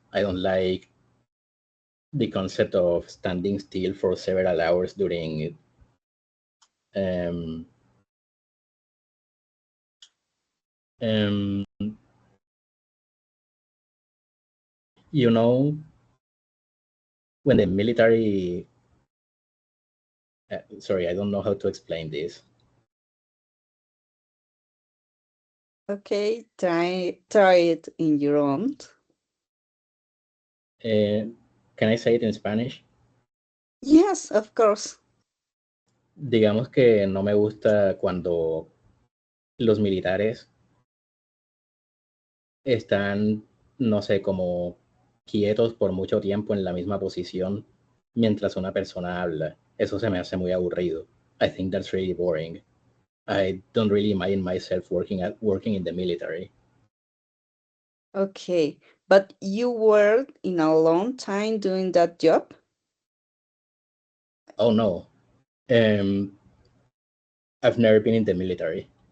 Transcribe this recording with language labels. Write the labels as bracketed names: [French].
[English] I don't like the concept of standing still for several hours during um, um, you know when the military sorry, I don't know how to explain this. Okay, try it in your own. uh, can I say it in Spanish? Yes, of course. [Spanish] Digamos que no me gusta cuando los militares están, no sé, como quietos por mucho tiempo en la misma posición mientras una persona habla. Eso se me hace muy aburrido. [English] I think that's really boring. I don't really imagine myself working in the military. Okay, but you were in a long time doing that job? Oh no. Um, I've never been in the military.